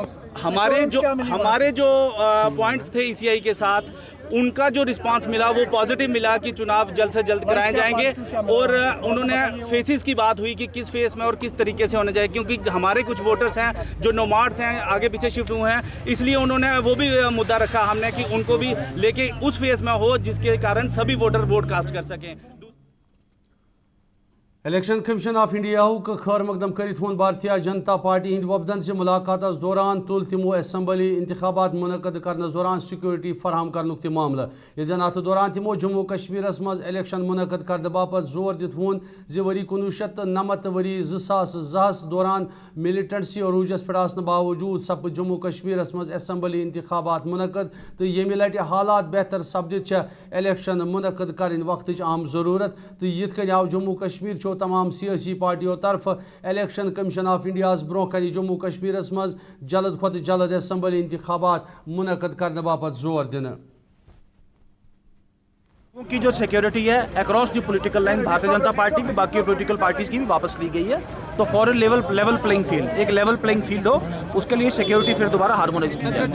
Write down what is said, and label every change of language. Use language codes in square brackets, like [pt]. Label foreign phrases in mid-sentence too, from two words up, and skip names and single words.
[hi] हमारे जो पॉइंट्स थे ECI के साथ उनका जो रिस्पांस मिला वो पॉजिटिव मिला कि चुनाव जल्द से जल्द कराए जाएंगे और उन्होंने फेसेस की बात हुई कि किस फेस में और किस तरीके से होना चाहिए क्योंकि हमारे कुछ वोटर्स हैं जो नोमाड्स हैं आगे पीछे शिफ्ट हुए हैं इसलिए उन्होंने वो भी मुद्दा रखा हमने कि उनको भी लेके उस फेस में हो जिसके कारण सभी वोटर वोट कास्ट कर सकें। [ks] इलेक्शन कमीशन ऑफ इंडिया खैर मकदम करित वोन भारतीय जनता पार्टी हिंद वफदन से मुलाकात दौरान तुल तिमो असम्बली इंतखाबात मुनक़द करने दौरान सिक्योरिटी फराहम करनुक ते मामला ये जन अत दौरान तिमो जम्मू कश्मीर मज इलेक्शन मुनक़द करने बापत जोर दित वोन जि वरी 1999 वरी 2010 दौरान मिलिटेंसी और रूजस पे आसने बावजूद सप जम्मू कश्मीर मज असम्बली इंतखाबात मुनक़द तो यमि लटि हालात बेहतर सपदित इलेक्शन मुनक़द कर वक्त अहम ज़रूरत तो यिथ कन आव जम्मू कश्मीर तमाम सियासी पार्टियों तरफ इलेक्शन कमीशन ऑफ इंडिया ब्रो कर जम्मू कश्मीर मज जल्द खुद जल्द असम्बली इंतखाबात मुनक़द करने बापत जोर दिन [hi] की जो सिक्योरिटी है [en] across the political line [hi] भारतीय जनता पार्टी की बाकी [en] political parties [hi] की भी वापस ली गई है तो [en] for level playing field [hi] एक [en] level playing field [hi] हो उसके लिए सिक्योरिटी फिर दोबारा हार्मोनाइज की जाए।